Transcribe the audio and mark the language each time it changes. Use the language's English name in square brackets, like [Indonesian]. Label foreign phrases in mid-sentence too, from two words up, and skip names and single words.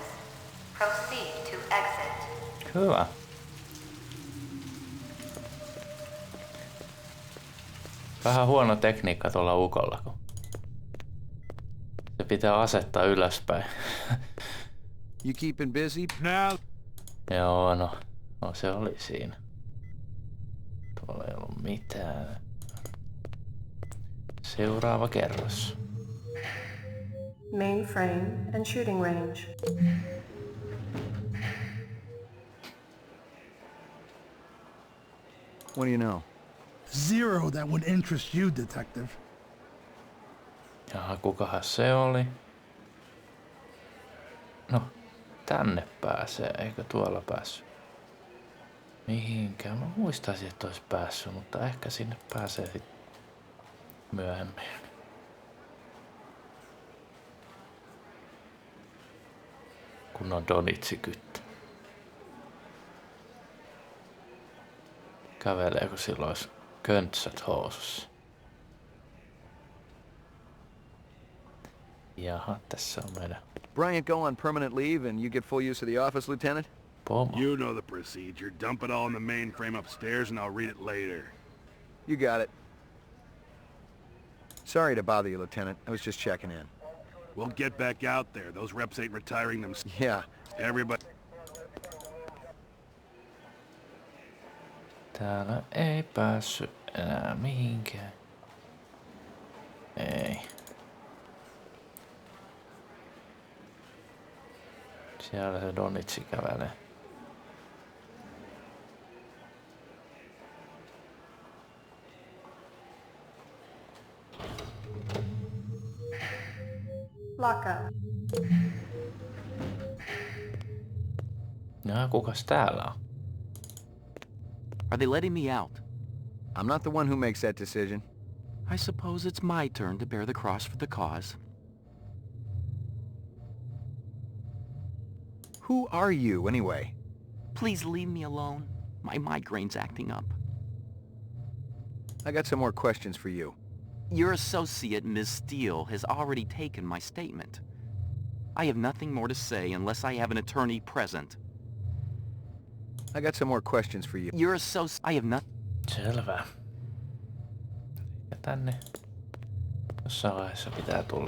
[English] Proceed to exit. [Finnish] Hyvä. Vähän huono tekniikka tuolla ukolla, kun se pitää asettaa ylöspäin. [English] You keeping busy? [Finnish] Joo, no se oli siinä. Tuolla ei ollut mitään. Seuraava kerros. [English] Mainframe and shooting range. What do you know? Zero that would interest you, detective. [Finnish] Jaha, kukahan se oli? No, tänne pääsee, eikö tuolla päässyt? Mihinkään? Mä muistaisin, että olisi päässyt, mutta ehkä sinne pääsee sitten myöhemmin. Kun on donitsi-kyttä. Kävelee, kun sillä olisi köntsät housussa. Jaha, tässä on meidän [English] Bryant go on permanent leave and you get full use of the office, Lieutenant? [Finnish] pomo. [English] You know the procedure. Dump it all in the mainframe upstairs and I'll read it later. You got it. Sorry to bother you, Lieutenant. I was just checking in. We'll get back out there. Those reps ain't retiring them. Yeah. Everybody. [Finnish] Täällä ei päässyt enää mihinkään. Ei. Siellä se donitsi kävelee. [English] Lock up. [Finnish] No, kukas täällä on? [English] Are they letting me out? I'm not the one who makes that decision. I suppose it's my turn to bear the cross for the cause. Who are you, anyway? Please leave me alone. My migraine's acting up. I got some more questions for you. Your associate, Ms. Steele, has already taken my statement. I have nothing more to say unless I have an attorney present. I got some more questions for you. Your associate... I have not... [Finnish] Selvä. Ja tänne jossain vaiheessa pitää tulla.